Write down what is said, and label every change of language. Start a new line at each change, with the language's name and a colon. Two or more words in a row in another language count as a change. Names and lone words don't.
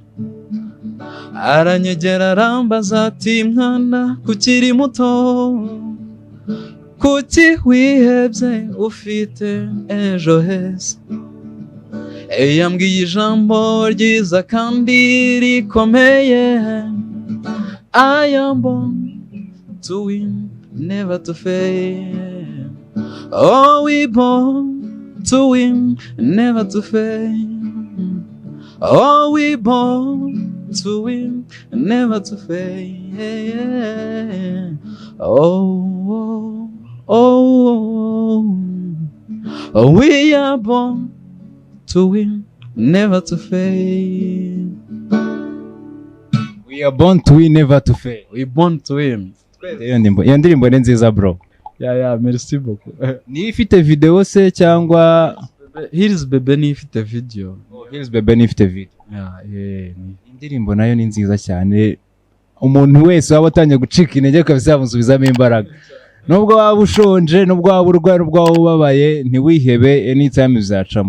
Kinyarwanda: Aranyegera arambaza ati mwana kukiri muto, kuki wihebye ufite ejo heza. Yambwiye ijambo ryiza kandi rikomeye.
English: I am born to win, never to fail. Oh, we born to win, never to fail. Oh, we born to win, never to fail. Oh, oh, oh, we are born to win, never to fail. We are born to win, never to fail. We born to win.
Kinyarwanda: Iyo ndirimbo ni nziza bro.
French: Merci beaucoup.
Kinyarwanda: Ni ifite video se cyangwa Here's Bebe ni ifite video. Here's Bebe ni ifite video. Indirimbo nayo ni nziza cyane. Umuntu wese waba atangiye gucika intege kabisa yamusubizamo imbaraga. Nubwo waba ushonje, nubwo waba urwaye, nubwo waba ubabaye, ntiwihebe, anytime bizacamo.